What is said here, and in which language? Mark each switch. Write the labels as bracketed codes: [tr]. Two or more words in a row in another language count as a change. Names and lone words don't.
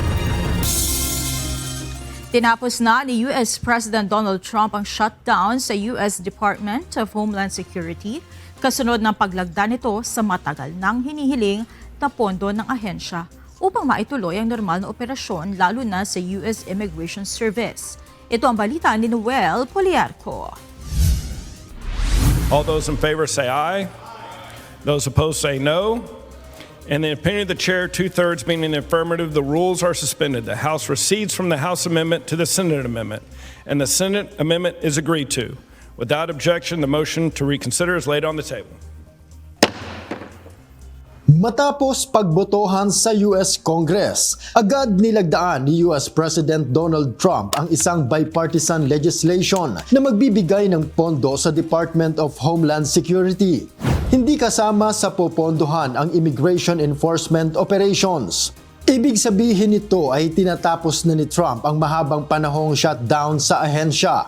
[tl] Tinapos na ni US President Donald Trump ang shutdown sa US Department of Homeland Security kasunod ng paglagda nito sa matagal nang hinihiling na pondo ng ahensya upang maituloy ang normal na operasyon lalo na sa US Immigration Service. Ito ang balita ni Noel Poliarco. [en] All those in favor say aye. Those opposed say no. In the opinion of the chair, 2/3 being in the affirmative, the rules are suspended. The House recedes from the House amendment to the Senate amendment, and the Senate amendment is agreed to. Without objection, the motion to reconsider is laid on the table. [tl] Matapos pagbotohan sa US Congress, agad nilagdaan ni US President Donald Trump ang isang [en] bipartisan legislation [tl] na magbibigay ng pondo sa Department of Homeland Security. Hindi kasama sa popondohan ang [en] immigration enforcement operations. [tl] Ibig sabihin nito ay tinatapos na ni Trump ang mahabang panahong shutdown sa ahensya.